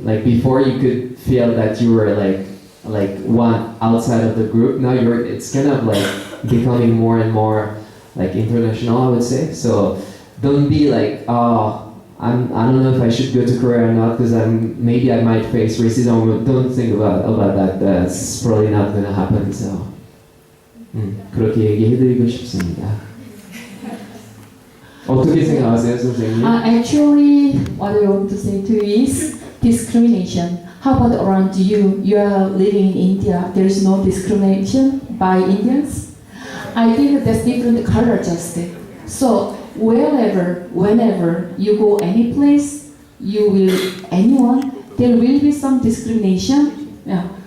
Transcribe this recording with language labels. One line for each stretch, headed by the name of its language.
English: Like before, you could feel that you were like one outside of the group. Now it's kind of like becoming more and more like international, I would say. So don't be like, oh, I don't know if I should go to Korea or not because maybe I might face racism. Don't think about that. That's probably not gonna happen.
Korean: So 그렇게 얘기해드리고 싶습니다. 어떻게 생각하세요, 선생님?
English: Actually, what I want to say to you is discrimination. How about around you? You are living in India. There is no discrimination by Indians. I think that's different color adjusted. So wherever, whenever you go any place, you will anyone, there will be some discrimination. Yeah.